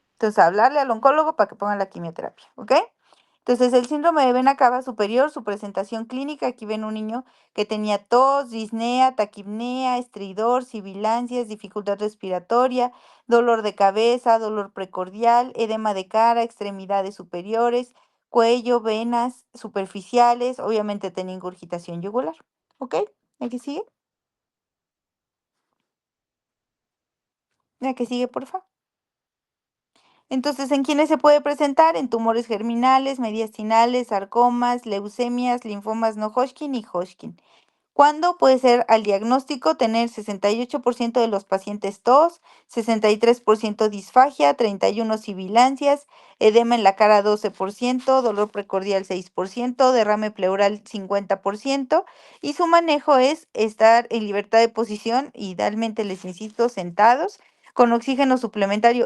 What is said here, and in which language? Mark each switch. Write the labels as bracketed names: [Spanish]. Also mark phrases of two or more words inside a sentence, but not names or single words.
[Spanish] Entonces, hablarle al oncólogo para que ponga la quimioterapia, ¿ok? Entonces, el síndrome de vena cava superior, su presentación clínica, aquí ven un niño que tenía tos, disnea, taquipnea, estridor, sibilancias, dificultad respiratoria, dolor de cabeza, dolor precordial, edema de cara, extremidades superiores, cuello, venas superficiales, obviamente tenía ingurgitación yugular, ¿ok? ¿La que sigue? ¿La que sigue, por favor? Entonces, ¿en quiénes se puede presentar? En tumores germinales, mediastinales, sarcomas, leucemias, linfomas no Hodgkin y Hodgkin. ¿Cuándo puede ser al diagnóstico tener 68% de los pacientes tos, 63% disfagia, 31 sibilancias, edema en la cara 12%, dolor precordial 6%, derrame pleural 50% y su manejo es estar en libertad de posición, idealmente les insisto, sentados con oxígeno suplementario.